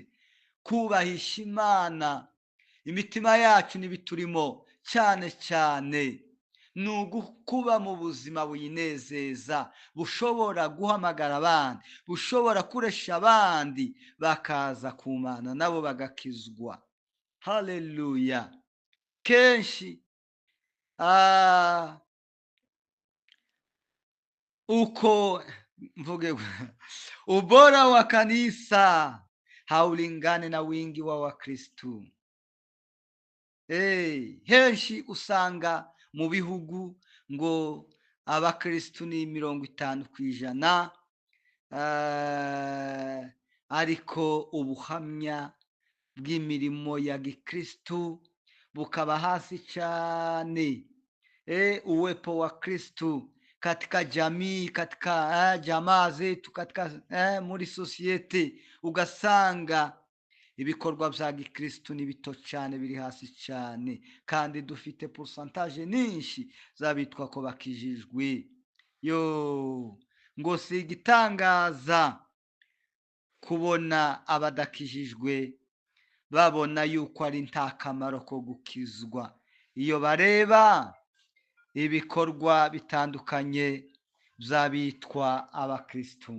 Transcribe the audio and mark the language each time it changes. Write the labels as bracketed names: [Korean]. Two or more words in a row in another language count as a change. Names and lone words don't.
[Kinyarwanda] Kubahisha Imana imitima yacu n'ibiturimo cyane cyane ni ugukuba mu buzima buyinezeza, bushobora guhamagara abandi, bushobora kuresha abandi bakaza ku Mana nabo bagakizwa. Haleluya. Kenshi uko mvuge [Swahili] ubora wa kanisa haulingane na wingi wa Wakristu. [Kinyarwanda] Henshi usanga mu bihugu ngo abakristu ni 50%, ariko ubuhamya bw'imirimo ya gikristu bukaba hasi cyane. [Swahili] Uwepo wa Kristu katika jamii, katika jamaa zetu, [Kinyarwanda] katika muri sosiyete, ugasanga ibikorwa bya gikristu ni bito cyane, biri hasi cyane, kandi dufite pourcentage nyinshi zabitwa ko bakijijwe. Ngo si igitangaza kubona abadakijijwe babona yuko ari nta kamaro ko gukizwa, iyo bareba ibikorwa bitandukanye by'abitwa abakristu.